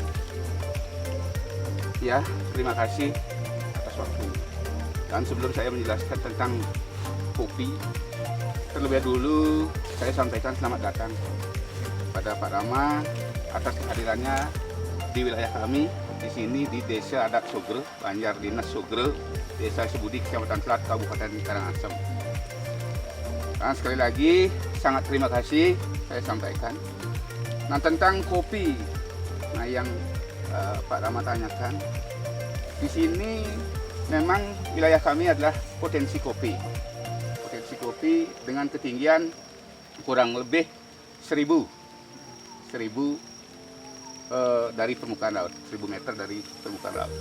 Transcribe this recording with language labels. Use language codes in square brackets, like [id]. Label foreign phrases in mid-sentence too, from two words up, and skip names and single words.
[id] Ya, terima kasih atas waktunya. Dan sebelum saya menjelaskan tentang kopi, terlebih dahulu saya sampaikan selamat datang pada Pak Rama atas kehadirannya di wilayah kami di sini di Desa Adat Sogre, Banjar Dinas Sogre, Desa Sebudi, Kecamatan Selat, Kabupaten Karangasem. Dan sekali lagi sangat terima kasih saya sampaikan. Nah, tentang kopi, nah yang Pak Rama tanyakan, di sini memang wilayah kami adalah potensi kopi dengan ketinggian kurang lebih 1000 dari permukaan laut, 1000 meter dari permukaan laut.